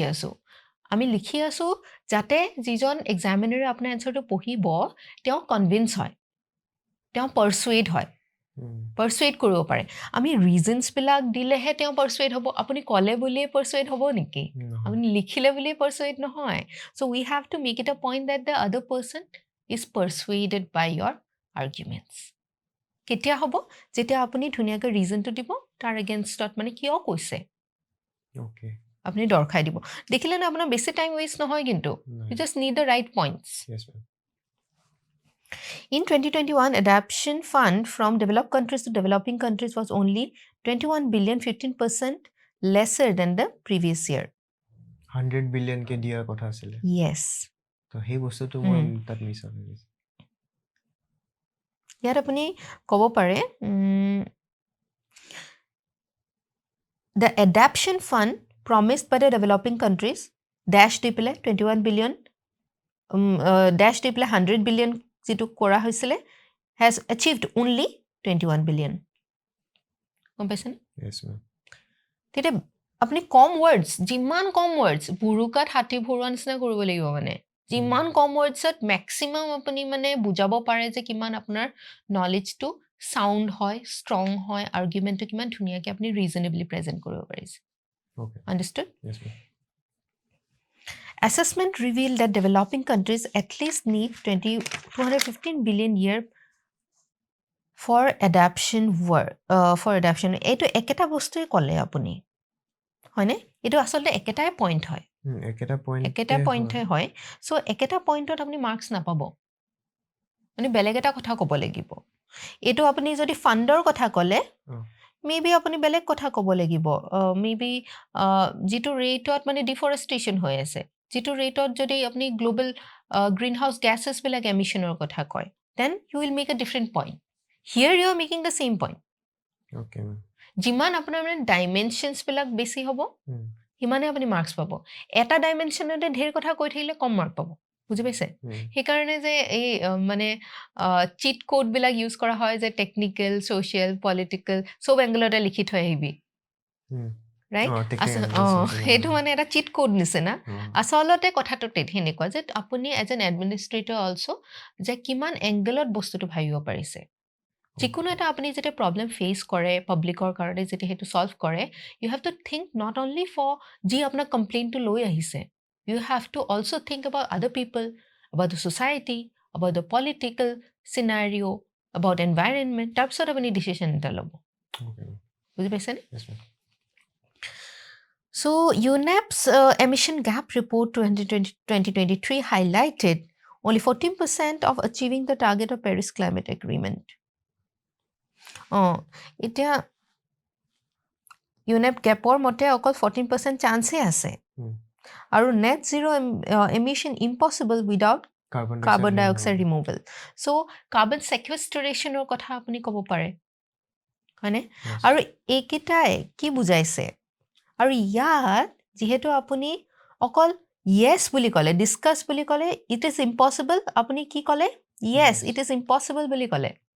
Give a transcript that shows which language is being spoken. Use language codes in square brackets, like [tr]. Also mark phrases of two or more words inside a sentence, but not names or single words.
[as] আছোঁ আমি লিখি আছোঁ যাতে যিজন এক্সামিনাৰে আপোনাৰ এনচাৰটো পঢ়িব তেওঁ কনভিন্স হয় তেওঁ পাৰ্চুৱেড হয় পাৰ্চুৱেড কৰিব পাৰে আমি ৰিজনছবিলাক দিলেহে তেওঁ পাৰ্চুৱেড হ'ব আপুনি ক'লে বুলিয়ে পাৰ্চুৱেড হ'ব নেকি আপুনি লিখিলে বুলিয়ে পাৰ্চুৱেড নহয় চ' [en] we have to make it a point that the other person is persuaded by your arguments [as] কেতিয়া হ'ব যেতিয়া আপুনি ধুনীয়াকৈ ৰিজনটো দিব তাৰ এগেইনষ্টত মানে কিয় কৈছে আপুনি দৰ্শাই দিব দেখিলে না আপোনাৰ বেছি টাইম ৱেষ্ট নহয় কিন্তু [en] you just need the right points In 2021, adoption fund from developed countries to developing countries was only 21 billion, 15% lesser than the previous year. [as] 100 billion কে দিয়া কথা আছিলে. [en] Yes. [as] So, হেই বস্তু টো মই তাত miss হয়. ইয়াত আপুনি ক'ব পাৰে [en] the adaptation fund promised by the developing countries [as] dash দি পেলাই [en] 21 billion [as] dash দি পেলাই [en] 100 billion [as] যিটো কৰা হৈছিলে [en] has achieved only 21 billion [as] গম পাইছেনে [en] yes ma'am [as] তেতিয়া আপুনি কম ৱৰ্ডছ যিমান কম ৱৰ্ডছ বুৰুকাত হাতী ভৰোৱা নিচিনা কৰিব লাগিব মানে যিমান কম ৱৰ্ডছত মেক্সিমাম আপুনি মানে বুজাব পাৰে যে কিমান আপোনাৰ নলেজটো সাউণ্ড হয় ষ্ট্ৰং হয় আৰ্গুমেণ্টটো কিমান ধুনীয়াকৈ আপুনি ৰিজনেবলি প্ৰেজেণ্ট কৰিব পাৰিছে [en] okay understood yes ma'am assessment revealed that developing countries at least need 215 billion year for adaptation [as] এইটো একেটা বস্তুৱে ক'লে আপুনি হয়নে এইটো আচলতে একেটাই পইণ্ট হয় একেটা পইণ্টে হয় চ' একেটা পইণ্টত আপুনি মাৰ্কছ নাপাব মানে বেলেগ এটা কথা ক'ব লাগিব এইটো আপুনি যদি ফাণ্ডৰ কথা ক'লে মেবি আপুনি বেলেগ কথা ক'ব লাগিব মেবি যিটো ৰেটত মানে ডিফৰেষ্টেশ্যন হৈ আছে যিটো ৰেটত যদি আপুনি [en] global green house [as] গেছেছবিলাক এমিশ্যনৰ কথা কয় [en] then you will make a different point here you are making the same point okay ma'am [as] যিমান আপোনাৰ মানে ডাইমেনশ্যনছবিলাক বেছি হ'ব সিমানে আপুনি মাৰ্কছ পাব এটা ডাইমেনশ্যনতে ঢেৰ কথা কৈ থাকিলে কম মাৰ্ক পাব বুজি পাইছে সেইকাৰণে যে এই মানে [en] cheat codeবিলাক [as] ইউজ কৰা হয় যে [en] technical social political [as] চব এংগলতে লিখি থৈ আহিবি ৰাইট সেইটো মানে এটা [en] cheat code [as] নিচিনা আচলতে কথাটো সেনেকুৱা যে আপুনি [en] as an administrator also' [as] যে কিমান এংগলত বস্তুটো ভাবিব পাৰিছে যিকোনো এটা আপুনি যেতিয়া [en] problem face [as] কৰে পাব্লিকৰ কাৰণে যেতিয়া সেইটো ছল্ভ [en] কৰে you have to think not only for [as] যি আপোনাৰ কমপ্লেইনটো লৈ আহিছে [en] you have to also think about other people about the society about the political scenario about environment [as] তাৰপিছত আপুনি ডিচিশ্যন এটা ল'ব বুজি পাইছেনে [en] So, UNEP's emission gap report 2023 highlighted only 14% of achieving the target of Paris Climate Agreement. [as] এতিয়া UNEP gapৰ মতে অকল 14% চান্সে আছে আৰু [en] net zero emission impossible without carbon dioxide removal. [as] So, [en] carbon sequestrationৰ [as] কথা আপুনি ক'ব পাৰে হয়নে আৰু এইকেইটাই কি বুজাইছে আৰু ইয়াত যিহেতু আপুনি অকল য়েছ বুলি ক'লে ডিছকাছ বুলি ক'লে [en] it is impossible [as] আপুনি কি ক'লে [en] yes it is impossible [as] বুলি ক'লে